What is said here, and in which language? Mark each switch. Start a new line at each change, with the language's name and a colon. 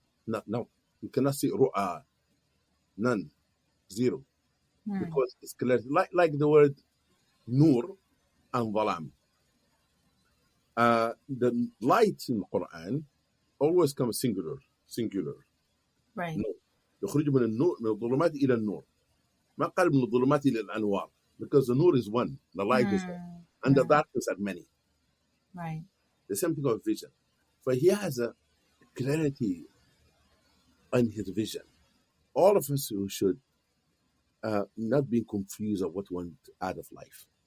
English: No, you cannot see ru'a, none, zero, because it's clear. Like the word nur and zalam. The light in the Quran always comes singular. Right.
Arabic: يخرج من النور من الظلمات إلى النور. ما قال من الظلمات إلى الأنوار,
English: because the nur is one, the light is one, and the darkness are many. Right. The same thing of vision. For he has a clarity on his vision. All of us who should not be confused of what we want out of life.